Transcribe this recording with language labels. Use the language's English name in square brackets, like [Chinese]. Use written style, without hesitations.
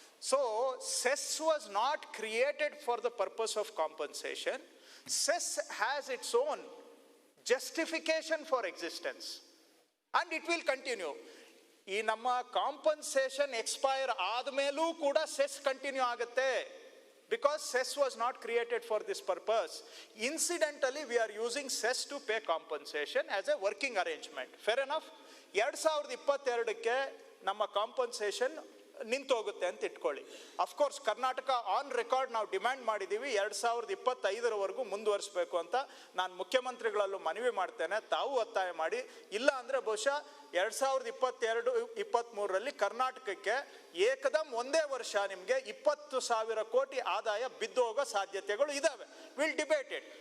[English] So cess was not created for the purpose of compensation. Cess has its own justification for existence and it will continue. [Kannada] ಈ ನಮ್ಮ compensation expire ಆದಮೇಲೂ ಕೂಡ cess continue ಆಗುತ್ತೆ. [English] Because cess was not created for this purpose. Incidentally, we are using cess to pay compensation as a working arrangement. Fair enough? [Kannada] 2022ಕ್ಕೆ ನಮ್ಮ compensation ನಿಂತೋಗುತ್ತೆ ಅಂತ ಇಟ್ಕೊಳ್ಳಿ. Of course Karnataka on record ನಾವು demand ಮಾಡಿದ್ದೀವಿ 2025 ಮುಂದುವರಿಸಬೇಕು ಅಂತ. ನಾನು ಮುಖ್ಯಮಂತ್ರಿಗಳಲ್ಲೂ ಮನವಿ ಮಾಡ್ತೇನೆ, ತಾವು ಒತ್ತಾಯ ಮಾಡಿ. ಇಲ್ಲ ಅಂದರೆ ಬಹುಶಃ 2022-23 ಕರ್ನಾಟಕಕ್ಕೆ ಏಕದಮ್ ಒಂದೇ ವರ್ಷ ನಿಮಗೆ 20,000 ಕೋಟಿ ಆದಾಯ ಬಿದ್ದು ಹೋಗೋ ಸಾಧ್ಯತೆಗಳು ಇದ್ದಾವೆ. [English] Will debate it.